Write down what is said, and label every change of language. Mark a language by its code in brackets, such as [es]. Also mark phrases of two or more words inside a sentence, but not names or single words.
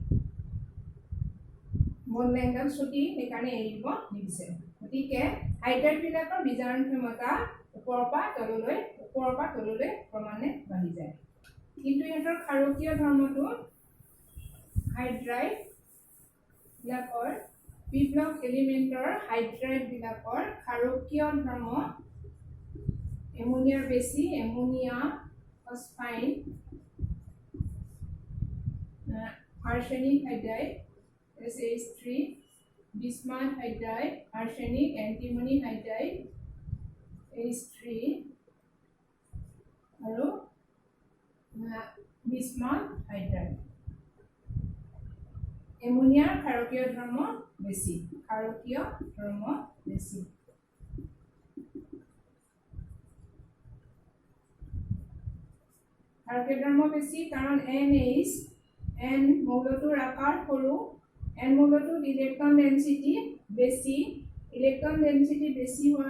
[en] bond lengthডাল [as] চুটি সেইকাৰণে এৰিব নিবিচাৰে গতিকে হাইড্ৰাইডবিলাকৰ বিজাৰণ ক্ষমতা ওপৰৰ পৰা তললৈ ক্ৰমান্বয়ে বাঢ়ি যায় কিন্তু ইহঁতৰ ক্ষাৰকীয় ধৰ্মটো হাইড্ৰাইডবিলাকৰ [en] P block elementor hydride [as] বিলাকৰ ক্ষাৰকীয় ধৰ্ম এমোনিয়াৰ বেছি এমোনিয়া ফসফাইন [en] arsenic hydride SH3 bismuth hydride arsenic antimony hydride H3 আৰু bismuth hydride [as] এমোনিয়াৰ ক্ষাৰকীয় ধৰ্ম বেছি ক্ষাৰকীয় ধৰ্ম বেছি ক্ষাৰকীয় ধৰ্ম বেছি কাৰণ NH N মৌলটোৰ আকাৰ সৰু N মৌলটোৰ [en] electron density [as] বেছি [en] electron density [as] বেছি হোৱাৰ